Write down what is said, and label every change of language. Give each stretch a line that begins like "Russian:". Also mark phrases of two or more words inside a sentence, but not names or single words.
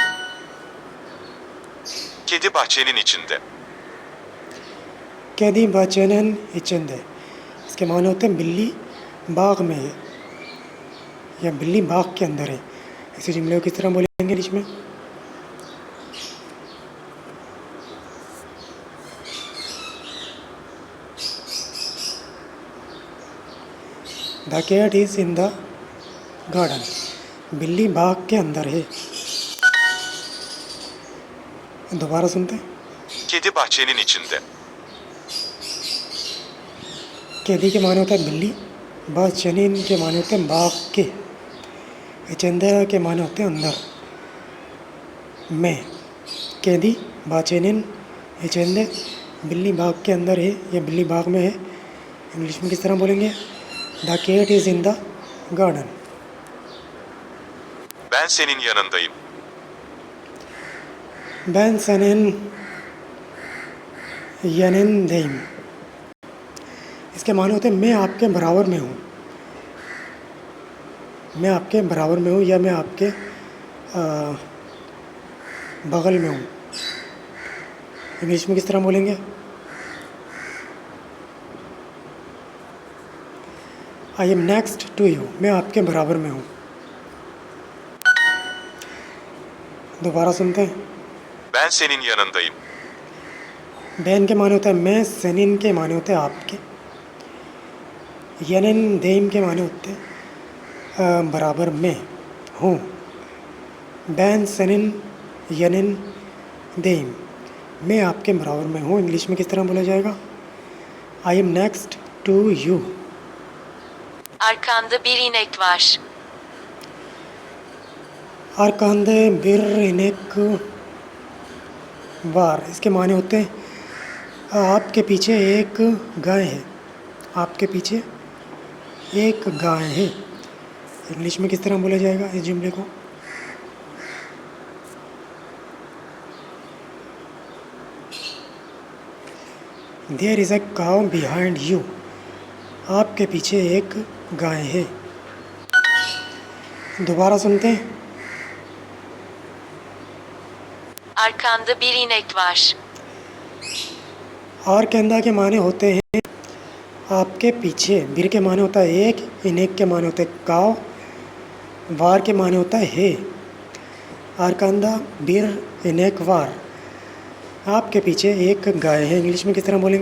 Turkish: Kedi bahçenin içinde. Kedi bahçenin içinde
Hindi: है, इसके माने होते हैं बिल्ली बाग में है या बिल्ली बाग के अंदर है। इसी जुमले को किस तरह बोलेंगे इंग्लिश में?
English: the cat is in the garden,
Hindi: बिल्ली बाग के अंदर है। दोबारा सुनते हैं।
Turkish: Kedi bahçenin içinde.
Hindi: कैदी के माने होता है बिल्ली, बाचनिन के माने होते हैं बाग के, चंदा के माने होते हैं अंदर में।
Turkish: Kedi bahçenin içinde,
Hindi: बिल्ली बाग के अंदर है या बिल्ली बाग में है। इंग्लिश में किस तरह बोलेंगे?
English: The cat is in the garden.
Turkish: Ben senin yanındayım. Ben senin yanındayım,
Hindi: इसके माने होते हैं मैं आपके बराबर में हूँ। मैं आपके बराबर में हूँ या मैं आपके बगल में हूँ। इंग्लिश में किस तरह बोलेंगे?
English: I am next to you,
Hindi: मैं आपके बराबर में हूँ। दोबारा सुनते हैं।
Turkish: Ben senin yanındayım.
Hindi: बैन के माने होता है मैं, सनिन के माने होते हैं आपके,
Turkish: yanındayım
Hindi: के माने होते हैं बराबर में हूँ।
Turkish: Ben senin yanındayım,
Hindi: मैं आपके बराबर में हूँ। इंग्लिश में किस तरह बोला जाएगा?
English: I am next to you.
Turkish: Arkanda bir inek var. Arkanda bir inek var,
Hindi: इसके माने होते हैं आपके पीछे एक गाय है। आपके पीछे एक गाय है। इंग्लिश में किस तरह बोला जाएगा इस जुमले को?
English: There is a cow behind you,
Hindi: आपके पीछे एक गाय है। दोबारा सुनते हैं।
Turkish: Arkanda bir inek var.
Hindi: और कहंदा के माने होते हैं आपके पीछे, बिर के माने होता है एक, इनेक के माने होते हैं काव, वार के माने होता है हे।
Turkish: Arkanda bir inek var,
Hindi: आपके पीछे एक गाय है। इंग्लिश में किस तरह बोलेंगे?